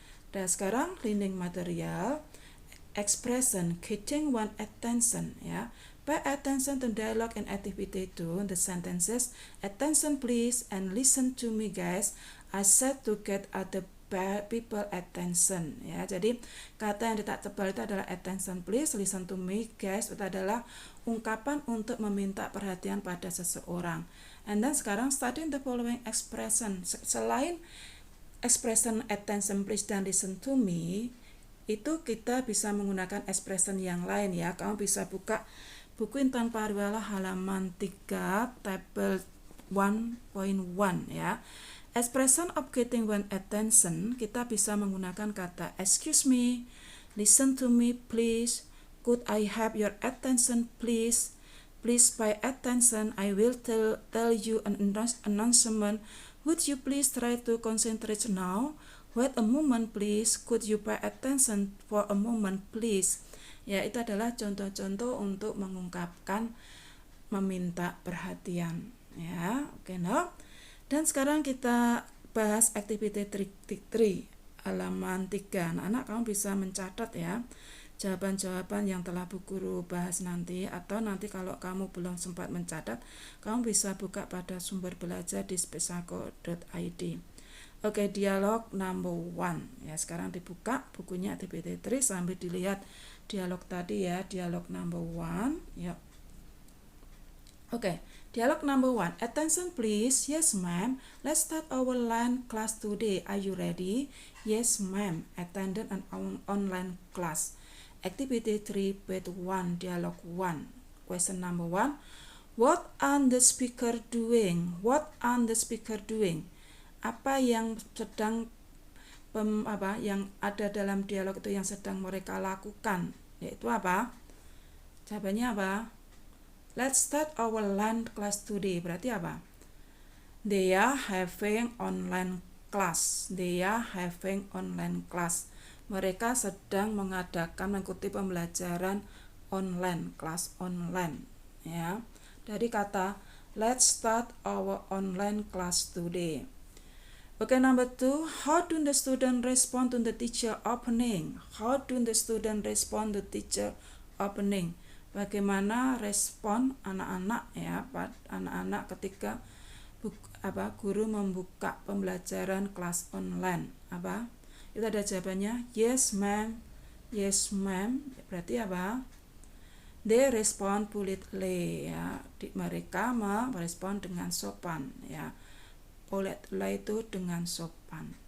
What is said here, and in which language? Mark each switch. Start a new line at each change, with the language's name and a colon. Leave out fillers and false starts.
Indonesian: Dan sekarang
English: reading material, expression getting one attention ya. Pay attention to dialogue and activity 2, the sentences. Attention please and listen to me guys. I said to get other people attention ya.
Indonesian: Jadi kata yang dicetak tebal itu adalah
English: attention please, listen to me guys,
Indonesian: itu adalah ungkapan untuk meminta perhatian pada seseorang.
English: And then
Indonesian: sekarang
English: studying the following expression.
Indonesian: Selain expression
English: attention please
Indonesian: dan
English: listen to me,
Indonesian: itu kita bisa menggunakan expression yang lain ya. Kamu bisa buka buku Intan Pariwara halaman 3 table 1.1 ya.
English: Expression of getting one attention,
Indonesian: kita bisa menggunakan kata
English: excuse me, listen to me please, could I have your attention please, please pay attention, I will tell you an announcement, would you please try to concentrate now, wait a moment please, could you pay attention for a moment please.
Indonesian: Ya, itu adalah contoh-contoh untuk mengungkapkan meminta perhatian. Ya, oke, no. Dan sekarang kita bahas activity 3 halaman 3. Anak-anak kamu bisa mencatat ya jawaban-jawaban yang telah Bu Guru bahas nanti, atau nanti kalau kamu belum sempat mencatat, kamu bisa buka pada sumber belajar di spesialco.id. Oke, dialog number 1. Ya, sekarang dibuka bukunya activity 3 sambil dilihat dialog tadi ya, dialog number 1. Ya.
English: Oke, dialog number 1. Attention please. Yes, ma'am. Let's start our online class today. Are you ready? Yes, ma'am. Attended an online class. Activity 3, page 1, dialog 1. Question number 1. What are the speaker doing? What are the speaker doing?
Indonesian: Apa yang sedang yang ada dalam dialog itu yang sedang mereka lakukan? Yaitu apa? Jawabannya apa?
English: Let's start our online class today.
Indonesian: Berarti apa?
English: They are having online class. They are having online class.
Indonesian: Mereka sedang mengikuti pembelajaran online, kelas online. Ya, dari kata
English: let's start our online class today. Okay, number 2. How do the student respond to the teacher opening? How do the student respond to teacher opening?
Indonesian: Bagaimana respon anak-anak ya, anak-anak ketika guru membuka pembelajaran kelas online? Apa? Itu ada jawabannya.
English: Yes, ma'am. Yes, ma'am.
Indonesian: Berarti apa?
English: They respond politely ya.
Indonesian: Mereka merespon dengan sopan ya. Politely itu dengan sopan.